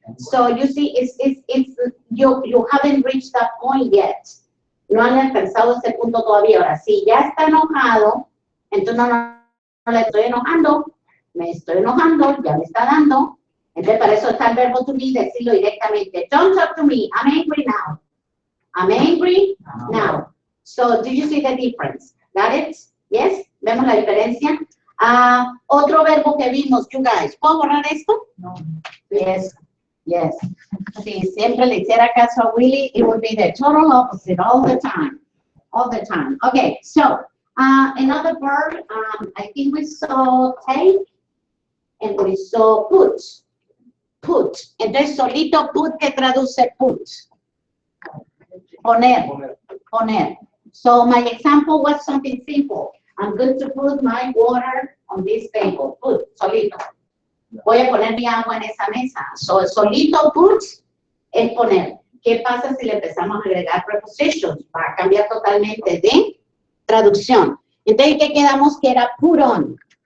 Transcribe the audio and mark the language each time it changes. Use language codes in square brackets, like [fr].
[en] So you see, you haven't reached that point yet. [es] No han alcanzado ese punto todavía. Ahora, si ya está enojado, entonces no le estoy enojando, ya me está dando. Entonces, para eso está el verbo to be, decirlo directamente. [en] Don't talk to me, I'm angry now. I'm angry now. So, do you see the difference? Got it? Yes? [es] ¿Vemos la diferencia? Otro verbo que vimos, [en] you guys. [es] ¿Puedo borrar esto? No. [en] Yes. Yes. [es] Si siempre le hiciera caso a Willy, [en] it would be the total opposite all the time. All the time. Okay, so, another verb, I think we saw take and we saw put. Put. [es] Entonces, solito put, ¿qué traduce put? Poner. Poner. [en] So, my example was something simple. I'm going to put my water on this table. [es] Put, solito. Voy a poner mi agua en esa mesa. So, solito put es poner. ¿Qué pasa si le empezamos a agregar prepositions? Va a cambiar totalmente de traducción. Entonces, ¿qué quedamos que era put on?